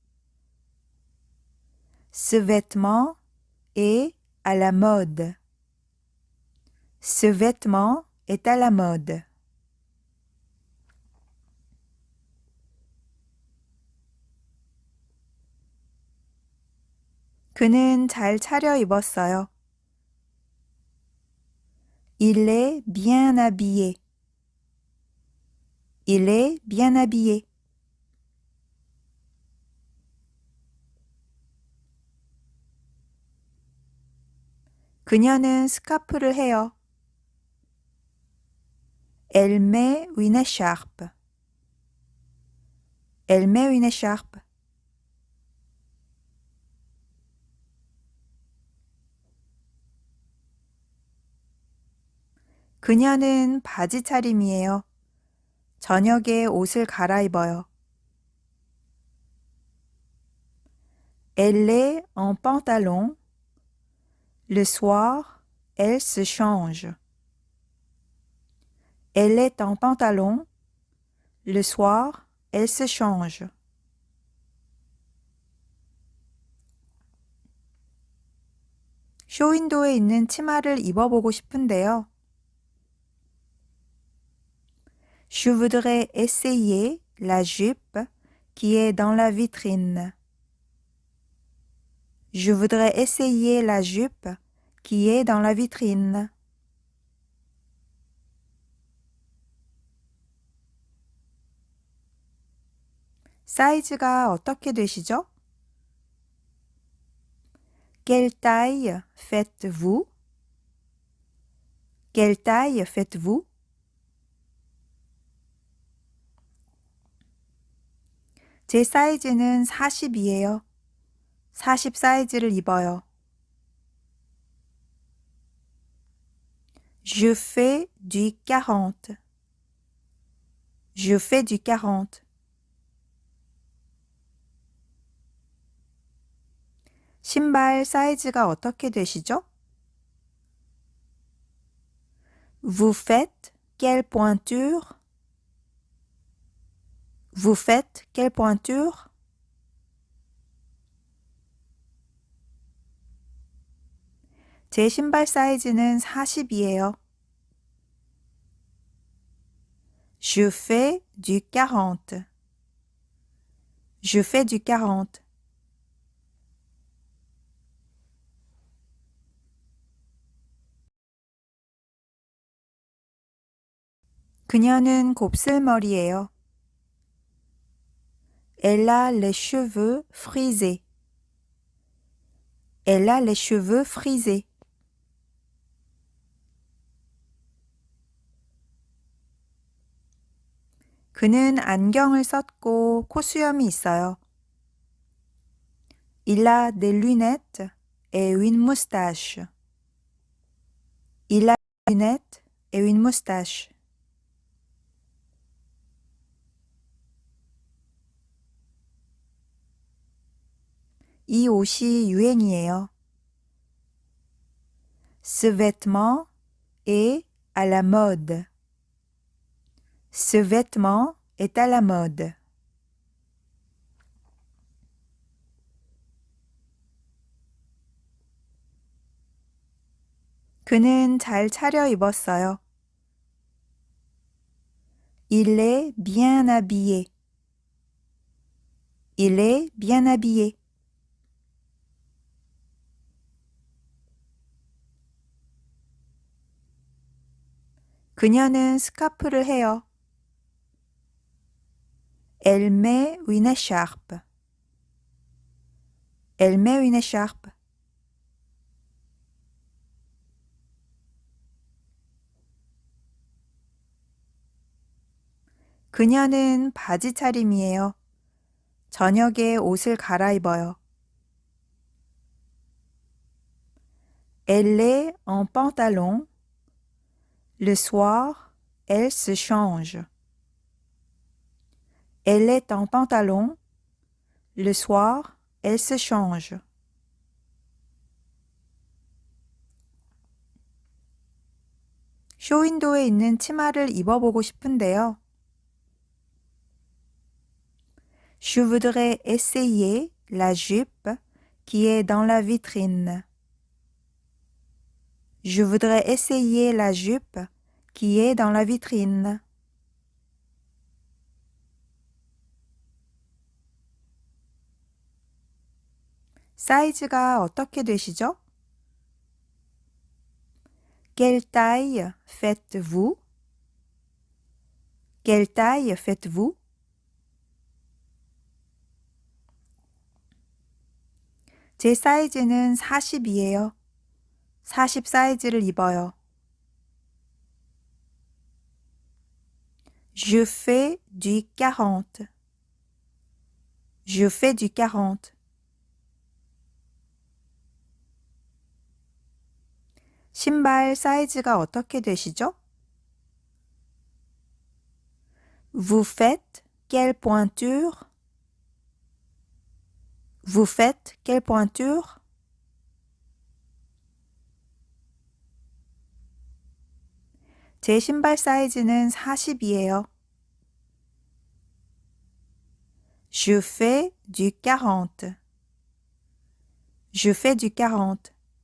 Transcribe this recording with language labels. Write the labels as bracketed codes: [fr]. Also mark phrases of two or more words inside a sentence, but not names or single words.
[fr] Ce vêtement est à la mode. Ce vêtement est à la mode. [ko] 그는 잘 차려입었어요. [fr] Il est bien habillé. Il est bien habillé. [ko] 그녀는 스카프를 해요. [fr] Elle met une écharpe. Elle met une écharpe. [ko] 그녀는 바지 차림이에요. 저녁에 옷을 갈아입어요. [fr] Elle est en pantalon. Le soir, elle se change. Elle est en pantalon. Le soir, elle se change. [ko] 쇼윈도에 있는 치마를 입어보고 싶은데요. [fr] Je voudrais essayer la jupe qui est dans la vitrine. Je voudrais essayer la jupe qui est dans la vitrine. [ko] 사이즈가 어떻게 되시죠? [fr] Quelle taille faites-vous? Quelle taille faites-vous? [ko] 제 사이즈는 40이에요. 40 사이즈를 입어요. [fr] Je fais du 40. Je fais du 40. [ko] 신발 사이즈가 어떻게 되시죠? [fr] Vous faites quelle pointure? Vous faites quelle pointure? [ko] 제 신발 사이즈는 40이에요. [fr] Je fais du 40. Je fais du 40. [ko] 그녀는 곱슬머리예요. [fr] Elle a les cheveux frisés. Elle a les cheveux frisés. [ko] 그는 안경을 썼고 콧수염이 있어요. [fr] Il a des lunettes et une moustache. Il a des lunettes et une moustache. [ko] 이 옷이 유행이에요. [fr] Ce vêtement est à la mode. Ce vêtement est à la mode. [ko] 그는 잘 차려입었어요. [fr] Il est bien habillé. Il est bien habillé. [ko] 그녀는 스카프를 해요. [fr] Elle met une écharpe. Elle met une écharpe. [ko] 그녀는 바지 차림이에요. 저녁에 옷을 갈아입어요. [fr] Elle est en pantalon. Le soir, elle se change. Elle est en pantalon. Le soir, elle se change. [ko] 쇼윈도에 있는 치마를 입어보고 싶은데요. [fr] Je voudrais essayer la jupe qui est dans la vitrine. Je voudrais essayer la jupe qui est dans la vitrine. [ko] 사이즈가 어떻게 되시죠? [fr] Quelle taille faites-vous? Quelle taille faites-vous? [ko] 제 사이즈는 40이에요. 40 사이즈를 입어요. [fr] Je fais du 40. Je fais du 40. [ko] 신발 사이즈가 어떻게 되시죠? [fr] Vous faites quelle pointure? Vous faites quelle pointure? [ko] 제 신발 사이즈는 40이에요. [fr] Je fais du 40. Je fais du 40.